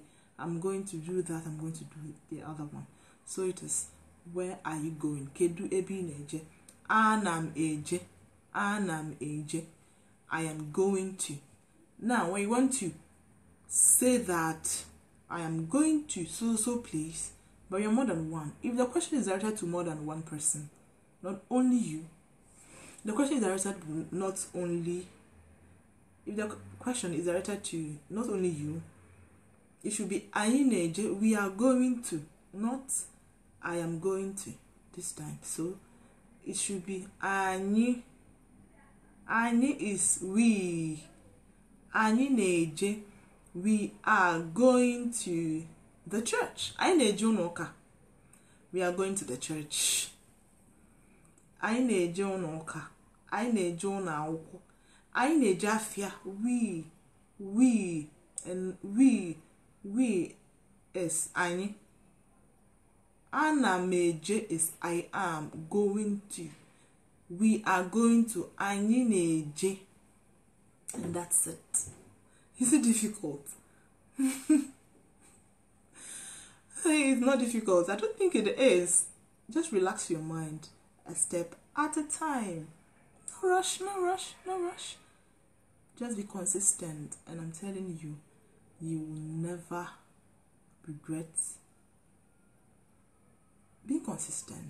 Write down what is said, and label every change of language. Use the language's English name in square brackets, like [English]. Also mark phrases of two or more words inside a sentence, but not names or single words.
[English] I'm going to do that. I'm going to do the other one. So it is, where are you going? [Igbo] Kedu ebe ị na-eje? Ana m eje. [English] I am going to. Now, when you want to say that I am going to so place, but you're more than one. If the question is directed to more than one person, not only you, the question is directed not only. If the question is directed to not only you, it should be [Igbo] anyi na-eje, [English] we are going to, not I am going to this time. So it should be anyi. Anyi is we. [Igbo] Anyi na-eje, [English] we are going to the church. [Igbo] Anyi na-eje ụlọ ụka, [English] we are going to the church. [Igbo] Anyi na-eje ụlọ ụka, anyi na-eje ụlọ akwụkwọ, anyi na-eje afia, [English] we is anyi. [Igbo] Ana m eje [English] is I am going to. We are going to. [Igbo] Anyi na-eje. [English] And that's it. Is it difficult? It's not difficult. I don't think it is. Just relax your mind a step at a time. No rush. Just be consistent, and I'm telling you, you will never regret being consistent.